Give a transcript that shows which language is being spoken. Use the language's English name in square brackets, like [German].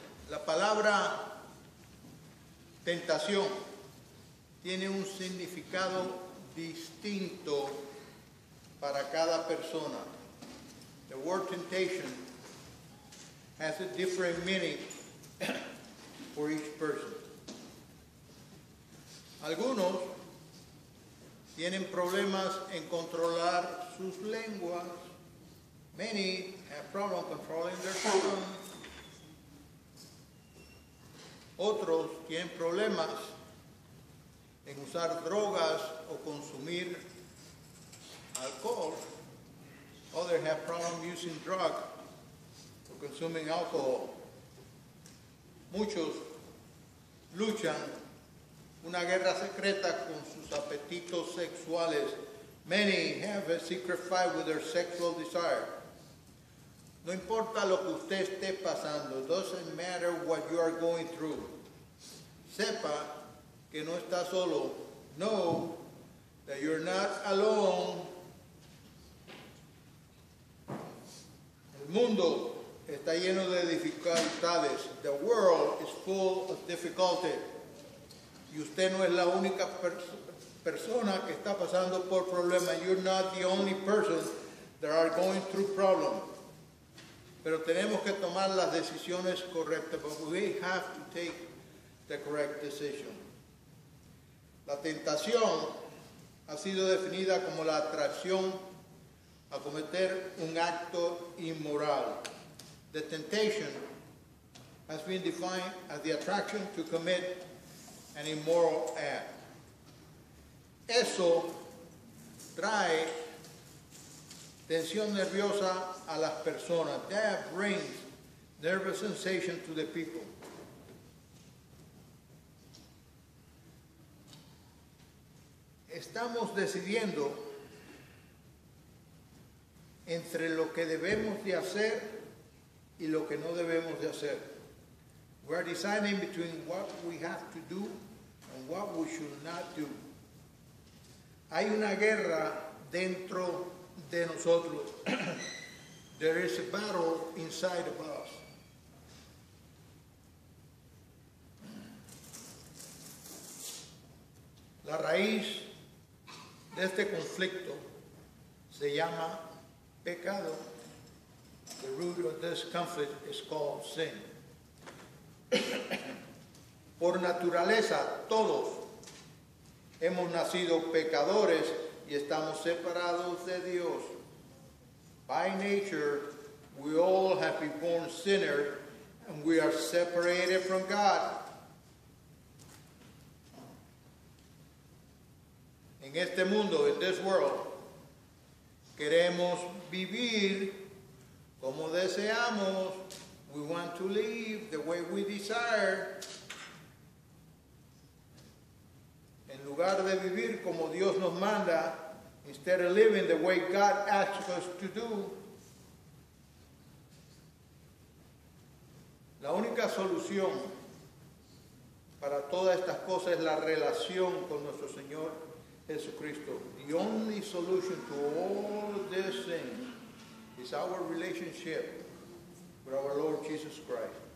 [Spanish] La palabra tentación tiene un significado distinto para cada persona. [English] The word temptation has a different meaning for each person. [Spanish] Algunos tienen problemas en controlar sus lenguas. [English] Many have problems controlling their tongue. [Spanish] Otros tienen problemas en usar drogas o consumir alcohol. [English] Others have problems using drugs or consuming alcohol. [Spanish] Muchos luchan una guerra secreta con sus apetitos sexuales. [English] Many have a secret fight with their sexual desire. [Spanish] No importa lo que usted esté pasando. [English] It doesn't matter what you are going through. [Spanish] Sepa que no está solo. [English] Know that you're not alone. [Spanish] El mundo está lleno de dificultades. [English] The world is full of difficulty. [Spanish] Y usted no es la única persona que está pasando por problemas. [English] You're not the only person that are going through problems. [Spanish] Pero tenemos que tomar las decisiones correctas. [English] But we have to take the correct decision. [Spanish] La tentación ha sido definida como la atracción a cometer un acto inmoral. [English] The temptation has been defined as the attraction to commit an immoral act. [Spanish] Eso trae tensión nerviosa a las personas. [English] That brings nervous sensation to the people. [Spanish] Estamos decidiendo entre lo que debemos de hacer y lo que no debemos de hacer. [English] We are deciding between what we have to do and what we should not do. [Spanish] Hay una guerra dentro de nosotros. [English] There is a battle inside of us. [Spanish] La raíz de este conflicto se llama pecado. [English] The root of this conflict is called sin. [Spanish] Por naturaleza, todos hemos nacido pecadores y estamos separados de Dios. [English] By nature, we all have been born sinners and we are separated from God. [Spanish] En este mundo, [English] in this world, [Spanish] queremos vivir como deseamos. [English] We want to live the way we desire. [Spanish] En lugar de vivir como Dios nos manda, [English] instead of living the way God asks us to do, [Spanish] la única solución para todas estas cosas es la relación con nuestro Señor Jesucristo. [English] The only solution to all of these things is our relationship with our Lord Jesus Christ.